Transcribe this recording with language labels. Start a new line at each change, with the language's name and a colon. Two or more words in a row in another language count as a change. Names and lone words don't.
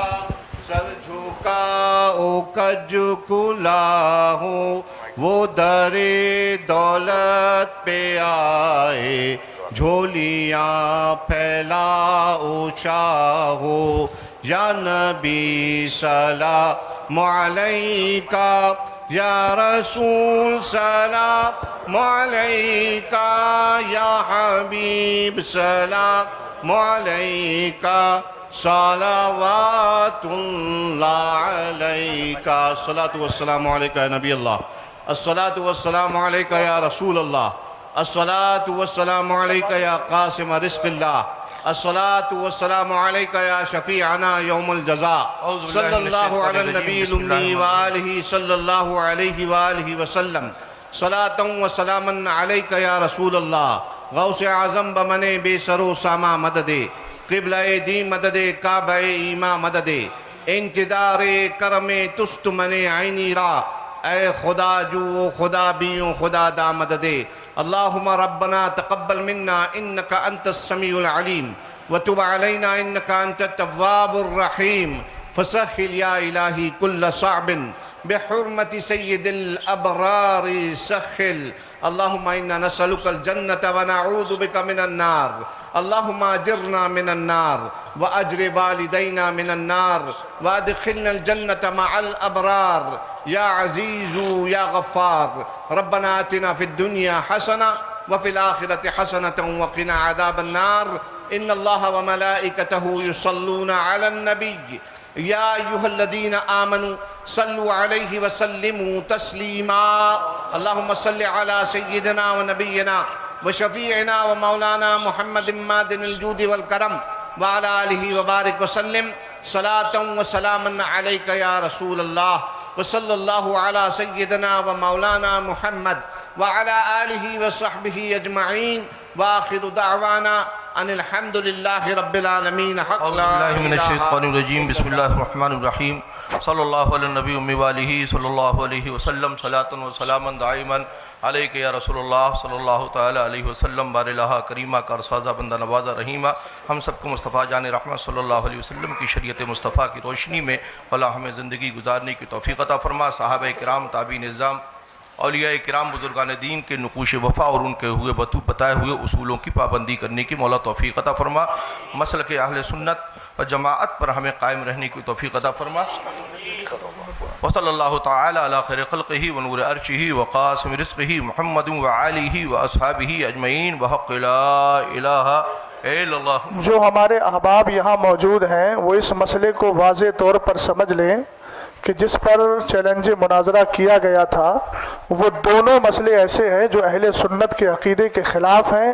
Urdu: سر جھکا او کج کلا ہوں، وہ در دولت پہ آئے جھولیاں پھیلا او شاہو،
Arabic: يا نبي سلام عليك، يا رسول سلام عليك، يا حبيب سلام عليك، صلوات الله عليك. الصلاة والسلام عليك يا نبي الله، الصلاة والسلام عليك يا رسول الله، الصلاة والسلام عليك يا قاسم رزق الله, الصلاة والسلام عليك يا شفيعنا يوم الجزاء، صلى الله عليه النبي الأمي وآله صلى الله عليه وآله وسلم، صلاة وسلاما عليك يا رسول الله,
Persian: غوث اعظم بمن بی سر و سامان مددی، قبله دین مددی، کعبه ایمان مددی، انتظار کرم توست من آیینی را، ای خدا جو خدا بیو خدا دا مددی.
Arabic: اللهم ربنا تقبل منا إنك أنت السميع العليم وتب علينا إنك أنت التواب الرحيم، فسهل يا إلهي كل صعب بحرمة سيد الأبرار سهل. اللهم إنا نسألك الجنة ونعوذ بك من النار، اللهم أجرنا من النار وأجر والدينا من النار وأدخلنا الجنة مع الأبرار يا عزيز يا غفار. ربنا آتنا في الدنيا حسنة وفي الآخرة حسنة وقنا عذاب النار. إن الله وملائكته يصلون على النبي يا أيها الذين آمنوا صلوا عليه وسلموا تسليما. اللهم صل على سيدنا ونبينا وشفيعنا ومولانا محمد معدن الجود والكرم وعلى آله وبارك وسلم، صلاة وسلاما عليك يا رسول الله وصلى الله على سيدنا ومولانا محمد وعلى آله وصحبه أجمعين وآخر دعوانا أن الحمد لله رب العالمين. أعوذ بالله من الشيطان الرجيم، بسم الله الرحمن الرحيم، صلى الله على النبي الأمي وآله صلى الله عليه وسلم، صلاة وسلاما دائما عليك يا رسول الله صلى الله تعالى عليه وسلم.
Urdu: بار الٰہا کریما کارسازا بندہ نوازا رحیما، ہم سب کو مصطفیٰ جان رحمت
Arabic: صلى الله عليه وسلم
Urdu: کی شریعت مصطفیٰ کی روشنی میں بھلا ہمیں زندگی گزارنے کی توفیق عطا فرما. صحابہ کرام، تابعین نظام، اولیاء کرام، بزرگان دین کے نقوش وفا اور ان کے ہوئے بتائے ہوئے اصولوں کی پابندی کرنے کی مولا توفیق عطا فرما. مسلک اہل سنت و جماعت پر ہمیں قائم رہنے کی توفیق عطا فرما.
Arabic: وصلى الله تعالى على خير خلقه ونور عرشه وقاسم رزقه محمد وآله وأصحابه أجمعين وحق لا إله إلا الله.
Urdu: جو ہمارے احباب یہاں موجود ہیں وہ اس مسئلے کو واضح طور پر سمجھ لیں کہ جس پر چیلنج مناظرہ کیا گیا تھا وہ دونوں مسئلے ایسے ہیں جو اہل سنت کے عقیدے کے خلاف ہیں.